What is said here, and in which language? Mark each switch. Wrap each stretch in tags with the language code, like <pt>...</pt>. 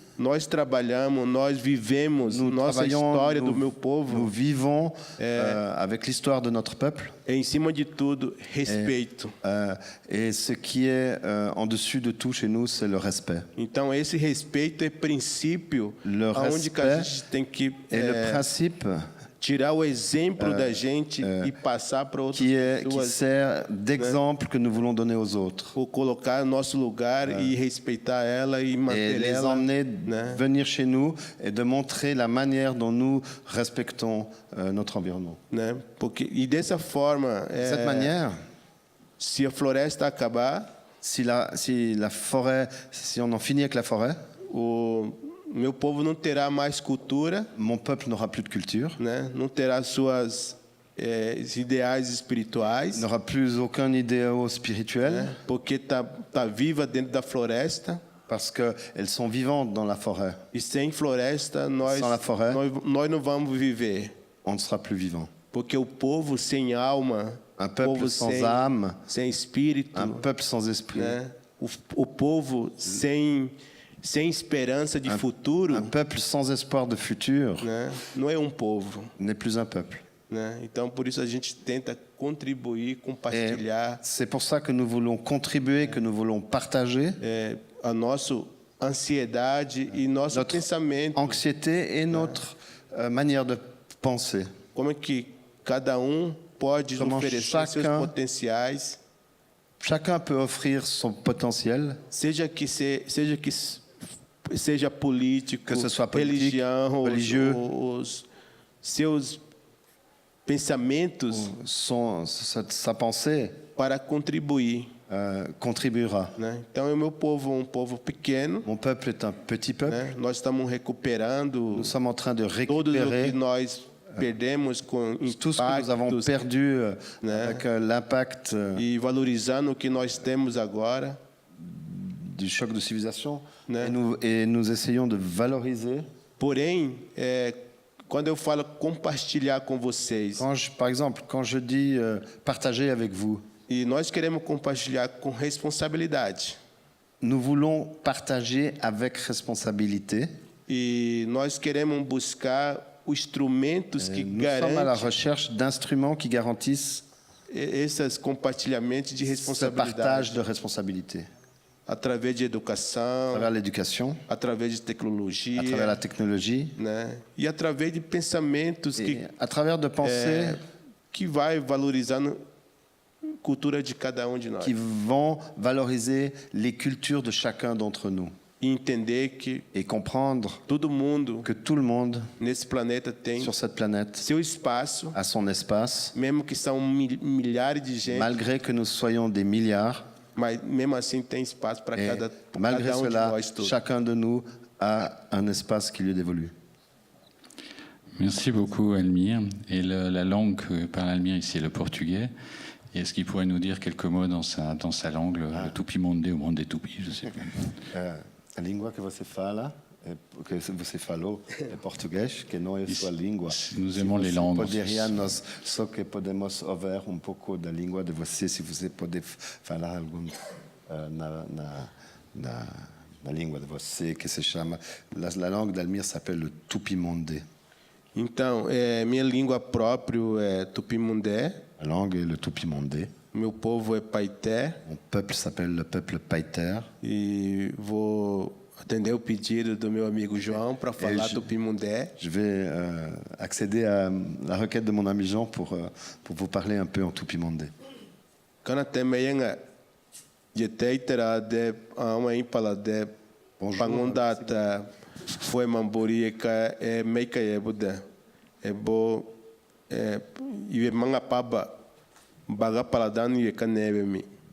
<pt>nós trabalhamos, nós vivemos nossa história do meu povo.</pt> <fr>Nous vivons avec l'histoire de notre peuple.</fr> <pt>Em cima de tudo, respeito.</pt> <fr>Et ce qui est en dessus de tout chez nous, c'est le respect.</fr> <pt>Então esse respeito é princípio, aonde que a gente tem que</pt> <fr>le principe</fr> <pt>tirar o exemplo da gente e passar para outras pessoas.</pt> <fr>Qui sert d'exemple que nous voulons donner aux autres.</fr> <pt>Ou colocar nosso lugar e respeitar ela e manter</pt> <fr>et les</fr> <pt>ela,</pt> <fr>emmener venir chez nous et de montrer la manière dont nous respectons notre environnement.</fr> <pt>Né? Porque e dessa forma,</pt> <fr>cette manière,</fr> <pt>se a floresta acabar,</pt> <fr>si la forêt, si on en finit avec la forêt,</fr> <pt>meu povo não terá mais cultura.</pt> <fr>Mon peuple n'aura plus de culture.</fr> <pt>Né? Não terá suas ideais espirituais.</pt> <fr>N'aura plus aucun idéal spirituel.</fr> <pt>Né? Porque tá viva dentro da floresta.</pt> <fr>Parce qu'elles sont vivantes dans la forêt.</fr> <pt>E sem floresta,</pt> <fr>sans la forêt,</fr> <pt>nós não vamos viver.</pt> <fr>On ne sera plus vivant.</fr> <pt>Porque o povo sem alma,</pt> <fr>un peuple sans âme,</fr> <pt>sem espírito,</pt> <fr>un peuple sans esprit.</fr> <pt>Né? O povo sem esperança de futuro,</pt> <fr>un peuple sans espoir de futur,</fr> <pt>né? Não é povo,</pt> <fr>n'est plus un peuple.</fr> <pt>Né? Então por isso a gente tenta contribuir, compartilhar.</pt> <fr>C'est pour ça que nous voulons contribuer, que nous voulons partager</fr> <pt>a nossa ansiedade e nosso pensamento,</pt> <fr>anxiété et notre manière de penser.</fr> <pt>Como é que cada pode oferecer seus potenciais?</pt> <fr>Chacun peut offrir son potentiel.</fr> <pt>Seja político,</pt> <fr>que ce soit politique,</fr> <pt>religião,</pt> <fr>religieux,</fr> <pt>os seus pensamentos,</pt> <fr>sa pensée,</fr> <pt>para contribuir.</pt> <fr>Contribuera.</fr> <pt>Né? Então, o meu povo povo pequeno.</pt> <fr>Mon peuple est un petit peuple.</fr> <pt>Né? Nós estamos recuperando.</pt> <fr>Nous sommes en train de récupérer</fr> <pt>tudo o que nós perdemos com</pt> <fr>tout ce que nous avons perdu avec l'impact</fr> <pt>e valorizando o que nós temos agora.</pt> <fr>Du choc de civilisation. Né? Et nous essayons de valoriser.</fr> <pt>Porém, quando eu falo compartilhar com vocês,</pt> <fr>par exemple, quand je dis partager avec vous,</fr> <pt>e nós queremos compartilhar com responsabilidade.</pt> <fr>Nous voulons partager avec responsabilité.</fr> <pt>E nós queremos buscar os instrumentos que garantem.</pt> <fr>Nous sommes à la recherche d'instruments qui garantissent</fr> <pt>esses compartilhamentos de responsabilidade.</pt> <fr>Ce partage de responsabilité.</fr> <pt>Através de educação,</pt> <fr>à travers l'éducation,</fr> <pt>através de tecnologia,</pt> <fr>à travers la technologie,</fr> <pt>né? E através de pensamentos</pt> <fr>à travers de pensées</fr> <pt>que vai valorizando cultura de cada de nós.</pt> <fr>Qui vont valoriser les cultures de chacun d'entre nous.</fr> <pt>E entender que</pt> <fr>et comprendre</fr> <pt>que</pt> <fr>tout le monde</fr> <pt>nesse planeta tem</pt> <fr>sur cette planète</fr> <pt>seu espaço,</pt> <fr>a son espace,</fr> <pt>mesmo que são milhares de gente,</pt> <fr>malgré que nous soyons des milliards,</fr> <pt>mas mesmo assim tem espaço para</pt> <fr>malgré</fr> <pt>cada</pt> <fr>cela,</fr> <pt>de nós todos.</pt> <fr>Chacun de nous a un espace qui lui dévolue. Merci beaucoup, Almir. Et la langue que parle Almir ici est le portugais. Et est-ce qu'il pourrait nous dire quelques mots dans sa langue, le tupi-monde ou monde des tupis, je ne sais plus.</fr> <pt>A língua que você fala, que você falou, é português, que não é sua língua.</pt> <fr>Nous aimons les langues.</fr> <pt>Poderia nós só que podemos ouvir pouco da língua de você, se você pode falar algum na língua de você, que se chama,</pt> <fr>la langue d'Almir s'appelle le tupi-mondé.</fr> <pt>Então, minha língua própria é tupi-mondé.</pt> <fr>La langue est le tupi-mondé.</fr> <pt>Meu povo é paité.</pt> <fr>Mon peuple s'appelle le peuple païter.</fr> <pt>E vou atender o pedido do meu amigo João para falar tupi-mondé.</pt> <fr>Je vais accéder à la requête de mon ami Jean pour vous parler un peu en tupi-mondé.</fr> <sru>Kana temeyenga jeteitera de ama impala de pangondata foi mambori ka meika yebuda ebo iwe manga paba baga paladano ye kanebe mi.</sru>